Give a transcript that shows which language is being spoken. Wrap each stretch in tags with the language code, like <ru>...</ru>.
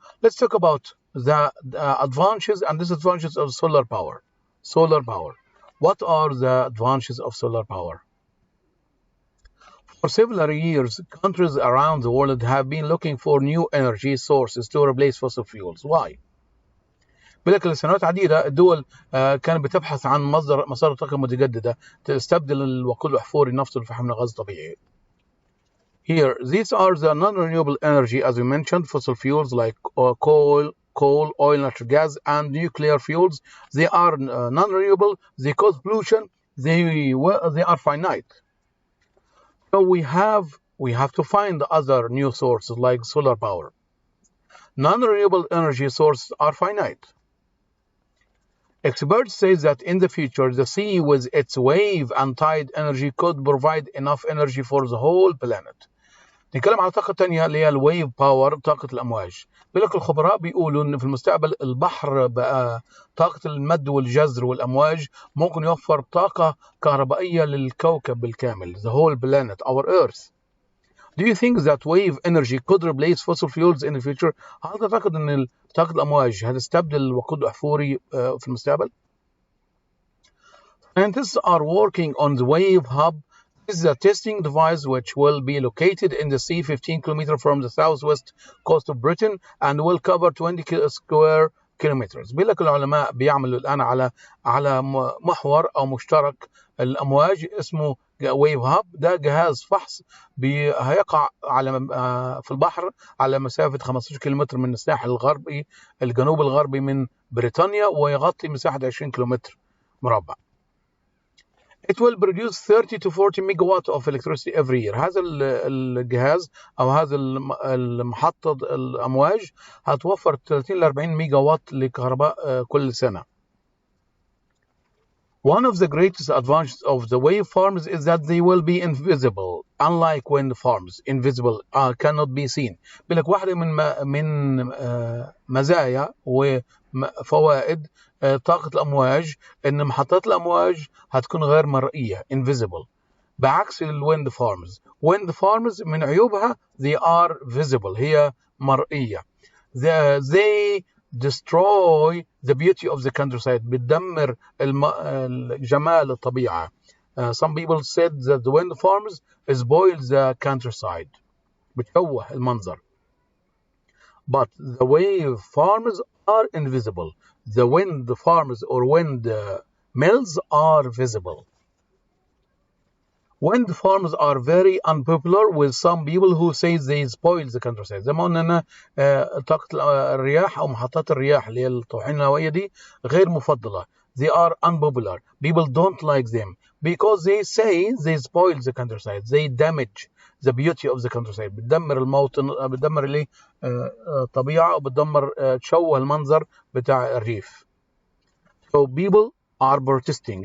<en>Let's talk about the advantages and disadvantages of solar power. Solar power. What are the advantages of solar power? For several years, countries around the world have been looking for new energy sources to replace fossil fuels. Why?</en> <ar>بلك لسنوات عديدة الدول كانت بتبحث عن مصادر طاقة متجددة تستبدل الوقود الأحفوري، النفط والفحم من الغاز الطبيعي.</ar> <en>Here, these are the non-renewable energy, as we mentioned, fossil fuels like coal, oil, natural gas, and nuclear fuels. They are non-renewable, they cause pollution, they are finite. So we have to find other new sources like solar power. Non-renewable energy sources are finite. Experts say that in the future, the sea with its wave and tide energy could provide enough energy for the whole planet.</en> <ar>نتكلم على طاقة تانية اللي هي الويف باور، طاقة الأمواج. بيقول لك الخبراء بيقولوا إن في المستقبل البحر بقى طاقة المد والجزر والأمواج ممكن يوفر طاقة كهربائية للكوكب بالكامل.</ar> <en>The whole planet, our Earth. Do you think that wave energy could replace fossil fuels in the future?</en> <ar>هل تعتقد إن طاقة الأمواج هتستبدل الوقود الأحفوري في المستقبل؟</ar> <en>Scientists are working on the wave hub. This is a testing device which will be located in the sea 15 kilometers from the southwest coast of Britain and will cover 20 square kilometers.</en> <ar>بيقول لك العلماء بيعملوا الآن على محور أو مشترك الأمواج اسمه ويف هاب. ده جهاز فحص هيقع في البحر على مسافة 15 كيلومتر من الساحل الغربي الجنوب الغربي من بريطانيا، ويغطي مساحة 20 كيلومتر مربع.</ar> <en>It will produce 30 to 40 megawatt of electricity every year.</en> <ar>هذا الجهاز أو هذا المحطة الأمواج هتوفر 30 ل 40 ميجا وات لكهرباء كل سنة.</ar> <en>One of the greatest advantages of the wave farms is that they will be invisible, unlike wind farms. Invisible, cannot be seen.</en> <ar>بيقول لك واحدة من مزايا وفوائد طاقة الأمواج إن محطات الأمواج هتكون غير مرئية invisible، بعكس الويند فارمز.</ar> <en>wind farms</en> <ar>من عيوبها</ar> <en>they are visible،</en> <ar>هي مرئية.</ar> <en>They destroy the beauty of the countryside.</en> <ar>بتدمر جمال الطبيعة.</ar> <en>Some people said that the wind farms spoil the countryside.</en> <ar>بتشوه المنظر.</ar> <en>But the wave farms are invisible. The wind farms or wind mills are visible. Wind farms are very unpopular with some people who say they spoil the countryside.</en> <ar>زي ما قلنا ان طاقة الرياح او محطات الرياح اللي هي الطواحين الهوائية دي غير مفضلة.</ar> <en>They are unpopular. People don't like them because they say they spoil the countryside. They damage the beauty of the countryside.</en> <ar>بتدمر الموطن، بتدمر الايه الطبيعة، وبتدمر تشوه المنظر بتاع الريف.</ar> <en>So people are protesting.</en>